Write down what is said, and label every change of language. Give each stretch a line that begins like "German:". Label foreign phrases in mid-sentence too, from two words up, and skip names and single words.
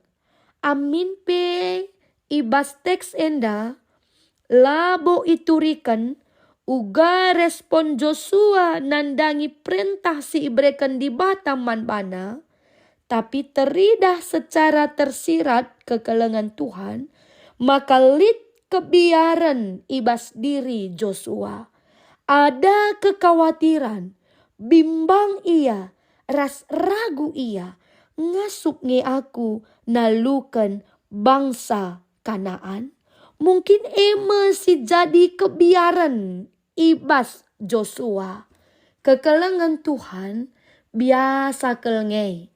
Batak Karo: Amin pe ibas teks enda labo iturikan uga respon Joshua nandangi perintah si ibrekan di bataman bana.
Indonesian: Tapi teridah secara tersirat
Batak Karo: kekelengan Tuhan. Maka lit kebiaran ibas diri Joshua.
Indonesian: Ada kekhawatiran. Bimbang ia, ras ragu ia,
Batak Karo: ngasup nge aku nalukan bangsa Kanaan.
Indonesian: Mungkin masih jadi
Batak Karo: kebiaran ibas
Indonesian: Joshua.
Batak Karo: Kekelengan Tuhan biasa kelengei.